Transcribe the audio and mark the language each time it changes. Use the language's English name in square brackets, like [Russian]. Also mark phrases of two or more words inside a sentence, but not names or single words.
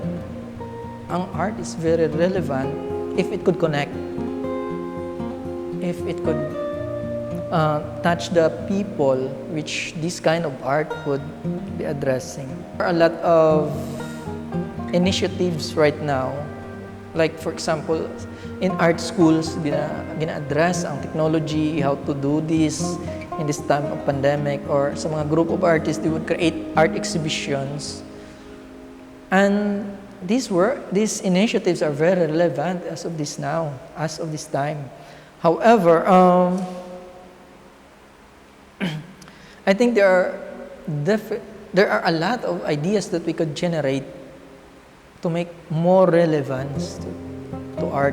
[English] Ang art is very relevant if it could connect, if it could touch the people which this kind of art would be addressing. There are a lot of initiatives right now, Like for example, in art schools, [Hiligaynon] gina-address ang [English] technology, how to do this in this time of pandemic, or [Hiligaynon] sa mga [English] group of artists, they would create art exhibitions. And these initiatives are very relevant as of this time. However, I think there are a lot of ideas that we could generate to make more relevance to art.